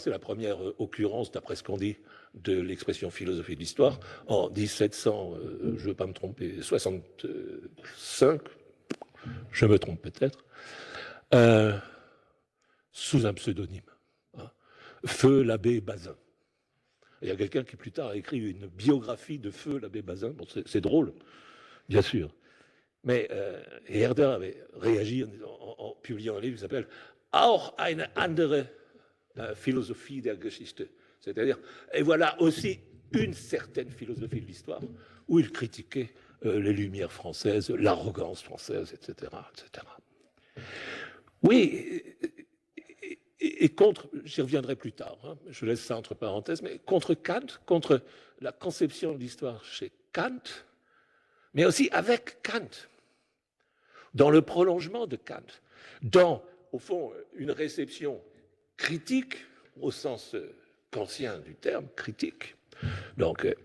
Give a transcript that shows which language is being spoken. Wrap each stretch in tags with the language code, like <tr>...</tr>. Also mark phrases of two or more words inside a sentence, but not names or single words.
<fr>C'est la première occurrence, d'après ce qu'on dit, de l'expression philosophie de l'histoire, en 1700, je ne veux pas me tromper, 65, je me trompe peut-être, sous un pseudonyme, Feu l'abbé Bazin. Il y a quelqu'un qui plus tard a écrit une biographie de Feu l'abbé Bazin. Bon, c'est drôle, bien sûr. Mais Herder avait réagi en publiant un livre qui s'appelle auch eine andere Philosophie der Geschichte. C'est-à-dire, et voilà aussi une certaine philosophie de l'histoire où il critiquait les Lumières françaises, l'arrogance française, etc., etc. Oui, et contre, j'y reviendrai plus tard, hein, je laisse ça entre parenthèses, mais contre Kant, contre la conception de l'histoire chez Kant, mais aussi avec Kant, dans le prolongement de Kant, dans, au fond, une réception critique, au sens kantien du terme, critique, donc,</fr>